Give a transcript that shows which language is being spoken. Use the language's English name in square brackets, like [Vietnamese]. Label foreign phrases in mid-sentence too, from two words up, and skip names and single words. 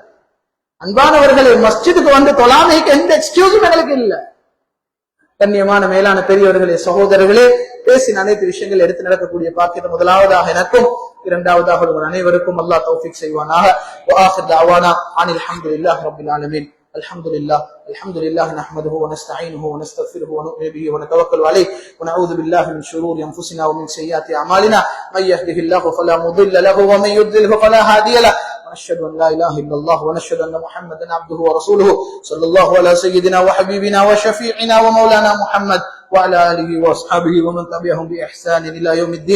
[Tamil] அன்பானவர்களே, மஸ்ஜிதுக்கு வந்து தொழாமைக்கு எந்த எக்ஸ்கியூஸும் எங்களுக்கு இல்ல. கண்ணியமான மேலான பெரியவர்களே, சகோதரர்களே, பேசின அனைத்து விஷயங்கள் எடுத்து நடக்கக்கூடிய பாக்கியத்தை முதலாவதாக எனக்கும், இரண்டாவதாக உங்கள் அனைவருக்கும் அல்லாஹ் தௌஃபீக் செய்வானாக. [Arabic] وآخر دعوانا أن الحمد لله رب العالمين. الحمد لله نحمده ونستعينه ونستغفره ونؤمن به ونتوكل عليه ونعوذ بالله من شرور انفسنا ومن سيئات اعمالنا من يهده الله فلا مضل له ومن يضلل فلا هادي له ونشهد ان لا اله الا الله ونشهد ان محمدا عبده ورسوله صلى الله على سيدنا وحبيبنا وشفيعنا ومولانا محمد وعلى آله وأصحابه ومن تبعهم بإحسان إلى يوم الدين.